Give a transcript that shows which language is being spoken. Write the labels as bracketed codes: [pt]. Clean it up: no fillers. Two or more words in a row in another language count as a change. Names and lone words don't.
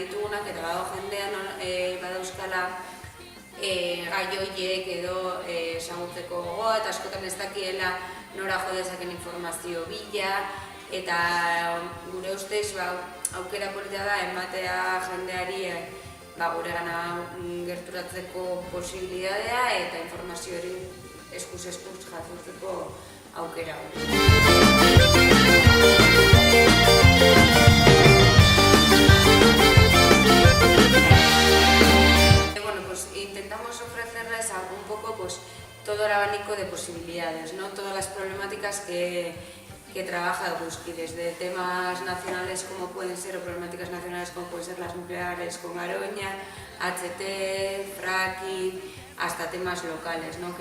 [eu] ditugunak, eta badago jendean badauzkala gai horiek edo ezagutzeko gogoa, eta askotan ez dakiela nora jo dezaken informazio bila, eta gure ustez aukera polita da ematea jendeari gure gana gerturatzeko posibilitatea eta informazio hori eskuz jasotzeko aukera hori. [es] Intentamos ofrecerles un poco todo el abanico de posibilidades, ¿no? Todas las problemáticas que trabaja Eguski, desde temas nacionales como pueden ser, o problemáticas nacionales como pueden ser las nucleares con Garoña, HT, fracking, hasta temas locales, ¿no?